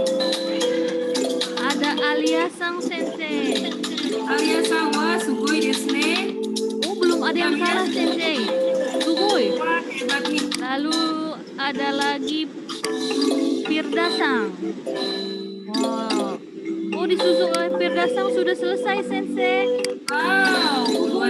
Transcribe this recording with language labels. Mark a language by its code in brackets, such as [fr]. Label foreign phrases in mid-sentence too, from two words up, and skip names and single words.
[id] Ada Alia Sang Sensei. Alia Sang, wah, [ja] すごい です ね. [id] Belum ada yang salah, Sensei. Sugoi. Wah, hebat nih. Lalu ada lagi Firda Sang. Wow. Disusul oleh Firda Sang sudah selesai, Sensei. Wow, luar